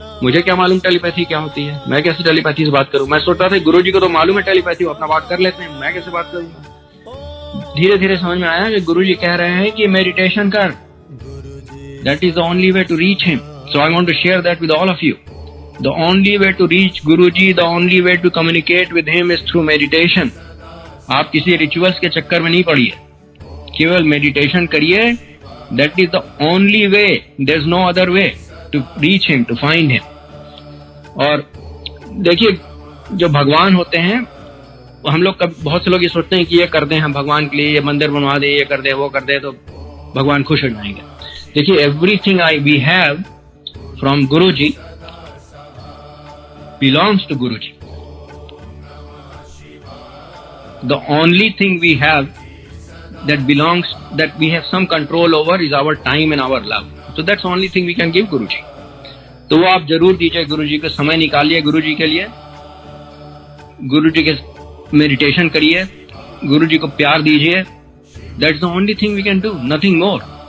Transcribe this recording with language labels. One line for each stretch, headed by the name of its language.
Hindi: मुझे क्या मालूम टेलीपैथी क्या होती है, मैं कैसे टेलीपैथी से बात करूं। मैं सोचता था गुरुजी को तो मालूम है टेलीपैथी, वो अपना बात कर लेते हैं, मैं कैसे बात करूंगा। धीरे धीरे समझ में आया कि गुरुजी कह रहे हैं कि मेडिटेशन कर,
English: That is the only way to reach him. So I want to share that with all of you. The only way to reach Guruji, the only way to communicate with him is through meditation.
Hindi: आप किसी rituals के चक्कर में नहीं पड़िए, केवल meditation करिए.
English: That is the only way. There is no other way to reach him, to find him.
Hindi: और देखिए, जो भगवान होते हैं, हम लोग बहुत से लोग ये सोचते हैं कि ये कर दें हम भगवान के लिए, ये मंदिर बनवा दे, ये कर दे, वो कर दे, तो भगवान खुश हो जाएंगे. देखिए,
English: Everything we have from Guruji belongs to Guruji. The only thing we have that we have some control over is our time and our love. So that's the only thing we can give Guruji.
Hindi: तो वो आप जरूर दीजिए गुरुजी को, समय निकालिए गुरुजी के लिए, गुरुजी के मेडिटेशन करिए, गुरुजी को प्यार दीजिए.
English: That's the only thing we can do, nothing more.